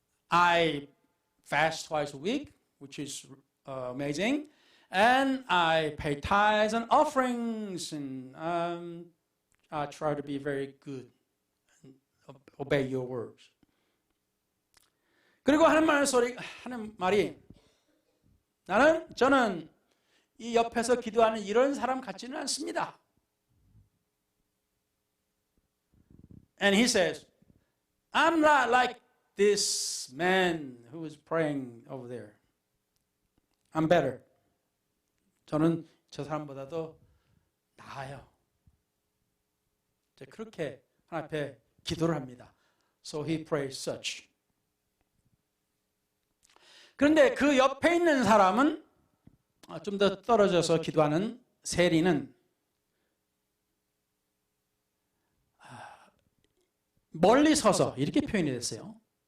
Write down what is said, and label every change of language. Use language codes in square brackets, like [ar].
[en] I fast twice a week, which is amazing, and I pay tithes and offerings, and I try to be very good and obey your words. [ko] 그리고 하는 말이 저는 이 옆에서 기도하는 이런 사람 같지는 않습니다. [en] And he says, I'm not like this man who is praying over there. I'm better. [ko] 저는 저 사람보다도 나아요. 그렇게 하나님 앞에 기도를 합니다. [en] So he prays such. [ko] 그런데 그 옆에 있는 사람은 좀 더 떨어져서 기도하는 세리는 멀리 서서 이렇게 표현이 됐어요.